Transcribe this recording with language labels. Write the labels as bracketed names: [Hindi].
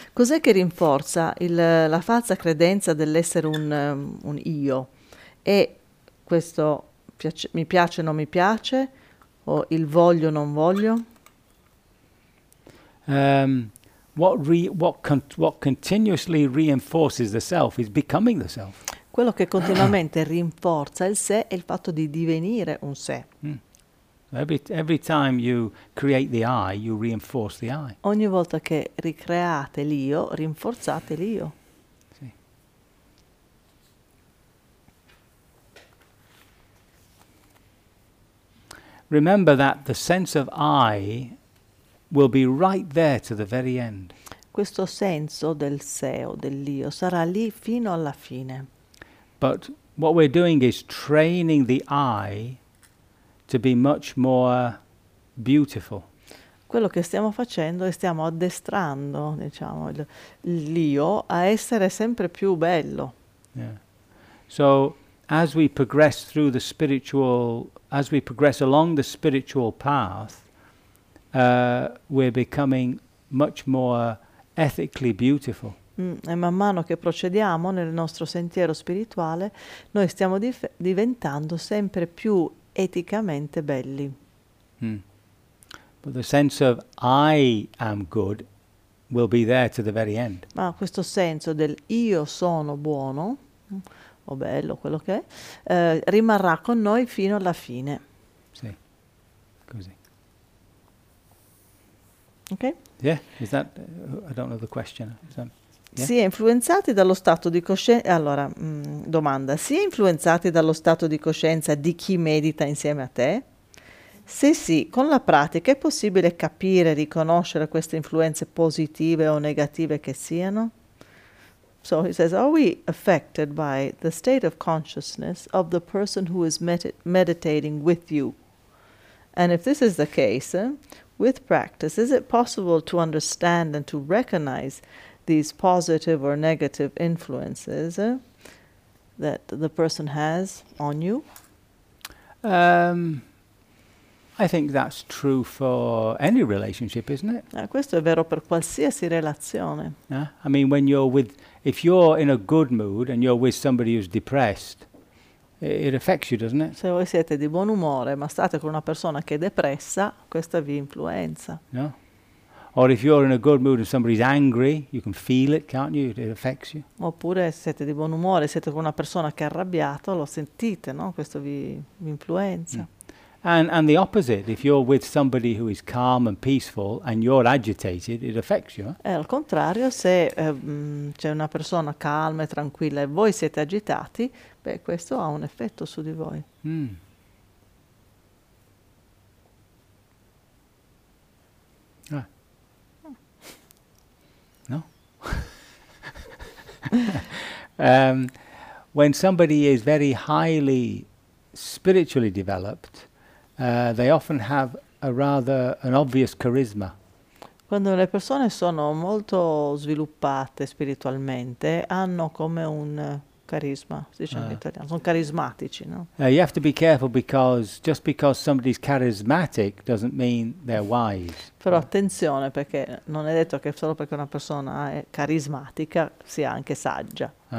[Italian] Cos'è che rinforza la falsa credenza dell'essere un io? E questo mi piace o non mi piace? O il voglio non voglio. [English] What continuously reinforces the self is becoming the self. [Italian] Quello che continuamente rinforza il sé è il fatto di divenire un sé. [English] Mm. Every time you create the I, you reinforce the I. [Italian] Ogni volta che ricreate l'io, rinforzate l'io. [English] Remember that the sense of I will be right there to the very end. [Italian] Questo senso del sé o dell'io sarà lì fino alla fine. [English] But what we're doing is training the I to be much more beautiful. [Italian] Quello che stiamo facendo è stiamo addestrando, diciamo, l'io a essere sempre più bello. [English] Yeah. So as we progress through the spiritual, as we progress along the spiritual path, we're becoming much more ethically beautiful. [Italian] E man mano che procediamo nel nostro sentiero spirituale, noi stiamo diventando sempre più eticamente belli. Mm. [English] But the sense of I am good will be there to the very end. [Italian] Ma questo senso del io sono buono o bello, quello che è, rimarrà con noi fino alla fine. Sì, così. [English] Ok? Yeah, is that, I don't know the question. Is that, yeah? [Italian] Si è influenzati dallo stato di coscienza, allora, domanda, si è influenzati dallo stato di coscienza di chi medita insieme a te? Se sì, con la pratica è possibile capire, riconoscere queste influenze positive o negative che siano? [English] So he says, are we affected by the state of consciousness of the person who is meditating with you? And if this is the case, with practice, is it possible to understand and to recognize these positive or negative influences that the person has on you? I think that's true for any relationship, isn't it? [Italian] Questo è vero per qualsiasi relazione. [English] Yeah, I mean, when you're with, if you're in a good mood and you're with somebody who's depressed, it affects you, doesn't it? [Italian] Se voi siete di buon umore ma state con una persona che è depressa, questa vi influenza. No. [English] Or if you're in a good mood and somebody's angry, you can feel it, can't you? It affects you. [Italian] Oppure se siete di buon umore, siete con una persona che è arrabbiato, lo sentite, no? Questo vi influenza. Mm. [English] And the opposite, if you're with somebody who is calm and peaceful and you're agitated, it affects you. [Italian] E al contrario, se c'è una persona calma e tranquilla e voi siete agitati, beh, questo ha un effetto su di voi. Mm. Ah. No? [English] when somebody is very highly spiritually developed, they often have a rather an obvious charisma. [Italian] Quando le persone sono molto sviluppate spiritualmente, hanno come un carisma, si dice in italiano, sono carismatici, no? [English] You have to be careful because just because somebody's charismatic doesn't mean they're wise. [Italian] Però attenzione, perché non è detto che solo perché una persona è carismatica sia anche saggia.